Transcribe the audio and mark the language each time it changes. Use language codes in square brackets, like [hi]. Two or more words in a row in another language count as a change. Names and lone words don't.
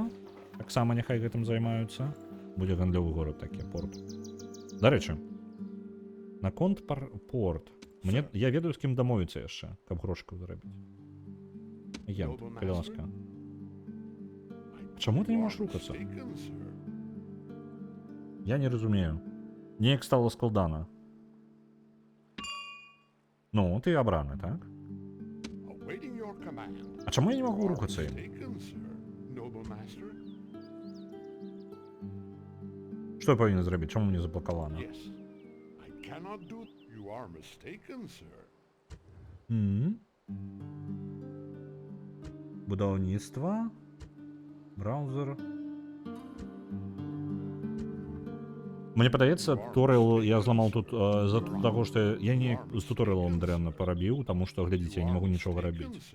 [be] Таксама няхай гэтым займаюцца. Будзе гандлёвы горад такі, порт. Дарэчы, наконт порт. Я ведаю, з кім дамовіцца яшчэ, каб грошку зарабіць. Агент, [en] Noble [be] калі ласка. [en] master? [be] Чаму ты не [en] You [be] можаш [en] are [be] рухацца? [en] mistaken, sir. [be] Я не разумею. Неяк стало складана. Ну, ты абраны, так? [en] Awaiting your command. [be] А чаму я не [en] You [be] магу [en] are [be] рухацца ім? [en] mistaken, sir. Noble master? [be] Што я павінен зрабіць? Чаму мне заблакавана? [en] Yes. I cannot do. You are mistaken, sir. [be] Будаўніцтва. Браузер. Мне падаецца, туторыял я зламаў тут з-за таго, што я не з туторыялом дрэнна парабіў, таму што, глядзіце, я не магу нічога рабіць.